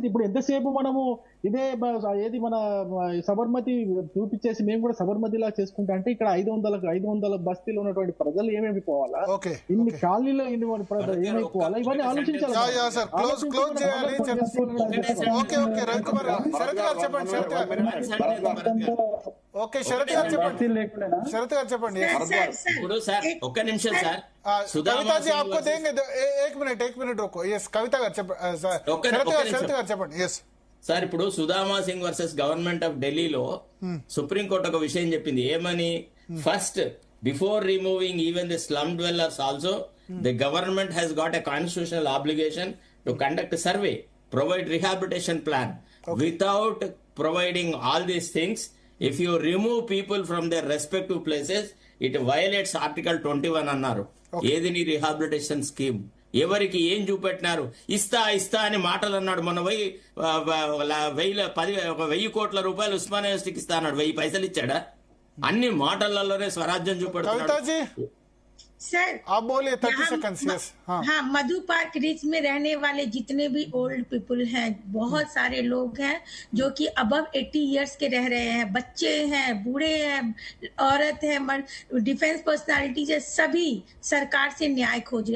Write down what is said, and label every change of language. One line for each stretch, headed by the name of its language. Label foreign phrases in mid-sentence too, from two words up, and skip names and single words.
Telugu: ఇప్పుడు ఎంతసేపు మనము ఏది మన సబర్మతి చూపించేసి మేము కూడా సబర్మతిలా చేసుకుంటా అంటే ఇక్కడ 500 బస్తీలో ఉన్నటువంటి ప్రజలు ఏమేమి పోవాలా, ఇన్ని కాలనీలో ఇన్ని ప్రజలు ఏమైపోవాలా, ఇవన్నీ ఆలోచించాలి. ఇప్పుడు సార్ ఒక్క నిమిషం సార్,
Hindi: कविता जी आपको देंगे, एक मिनट रोको.
Telugu: यस कविता गाరు చెప్పండి. यस సార్, ఇప్పుడు సుధామా సింగ్ వర్సెస్ గవర్నమెంట్ ఆఫ్ ఢిల్లీలో సుప్రీంకోర్టు ఒక విషయం చెప్పింది. ఏమని? ఫస్ట్,
English: Before removing even the slum dwellers also the government has got a constitutional obligation to conduct survey, provide rehabilitation plan. without providing all these things, if you remove people from their respective places, it violates Article 21 అన్నారు.
Telugu: ఏది నీ
English: rehabilitation scheme?
Telugu: ఎవరికి ఏం చూపెట్టినారు? ఇస్తా అని మాటలు అన్నాడు. మొన్న 1,000 కోట్ల రూపాయలు ఉస్మానియా యూనివర్సిటీకి ఇస్తా అన్నాడు. 1000 పైసలు ఇచ్చాడా? అన్ని మాటలలోనే స్వరాజ్యం చూపెడుతున్నాడు.
Hindi: सर आप बोलिए 30 सेकंड्स. यस हाँ, मधु पार्क रिच में रहने वाले जितने भी
English: old people
Hindi: हैं, बहुत सारे लोग हैं जो कि
English: above 80 years
Hindi: के रह रहे हैं. बच्चे हैं, बूढ़े हैं, औरत है,
English: defence personalities
Hindi: है, सभी सरकार से न्याय खोजे.